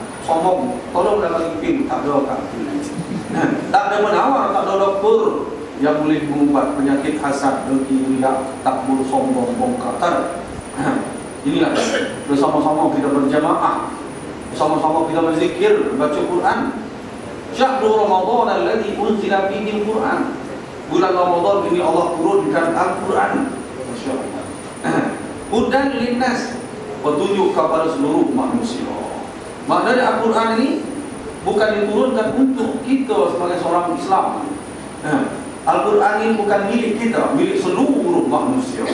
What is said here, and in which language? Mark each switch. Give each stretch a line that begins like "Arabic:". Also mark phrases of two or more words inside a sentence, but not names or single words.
Malay: Sombong, tolonglah bagi pil, tak ada kan? Tak ada menawar, tak ada doktor yang boleh mengubat penyakit hasad, dengki, riak, takbur, sombong, bongkar. Inilah bersama-sama kita berjamaah, bersama-sama kita berzikir, baca Quran.
Arabic: شهر رمضان الذي أنزل فيه القرآن.
Malay: Bulan Ramadan ini Allah turunkan Al-Quran. Masyaallah.
Arabic: هدى للناس,
Malay: petunjuk kepada seluruh manusia. Maknanya Al-Quran ini bukan diturunkan untuk kita sebagai seorang Islam. Al-Quran ini bukan milik kita, milik seluruh manusia.